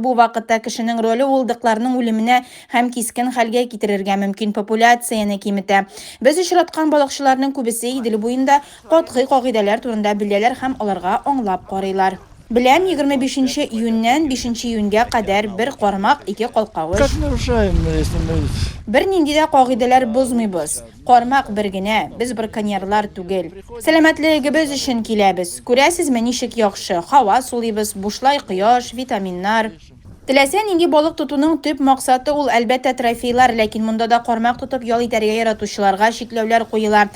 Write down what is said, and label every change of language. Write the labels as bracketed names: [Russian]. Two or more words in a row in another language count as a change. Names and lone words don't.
[Tatar] Бу вакытта кешенең роле улдыкларның үлеменә һәм кискен хәлгә китерергә мөмкин, популяцияне киметә. Без очраткан балыкчыларның күбесе Идел буенда катгый кагыйдәләр турында беләләр һәм аларга аңлап карыйлар. Беләм, 25 июньнән 5 июньгә кадәр бер кармак, 2 калкавыш. [Russian] Как нарушаем, если мы... [Tatar] Бер нинди дә кагыйдәләр бозмыйбыз. Кармак бер генә, без браконьерлар түгел. Сәламәтлегебез өчен киләбез. Күрәсезме, ничек яхшы? Һава сулыйбыз, бушлай кояш, витаминнар. Теләсә нинди балык тотуның төп максаты ул әлбәттә трофейлар, ләкин монда да кармак тотып ял итәргә яратучыларга шикләүләр куела.